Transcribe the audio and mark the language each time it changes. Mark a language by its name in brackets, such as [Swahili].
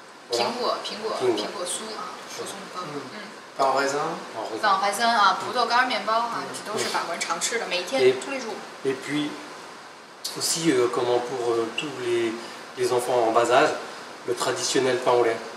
[Chinese] 苹果酥啊，chausson pomme。 [French] pain au raisin. [Chinese] pain au raisin 啊，葡萄干面包啊，这都是法国人常吃的，每天 [French] tous les jours。 Et puis aussi, comment pour tous les enfants en bas âge, le traditionnel pain au lait.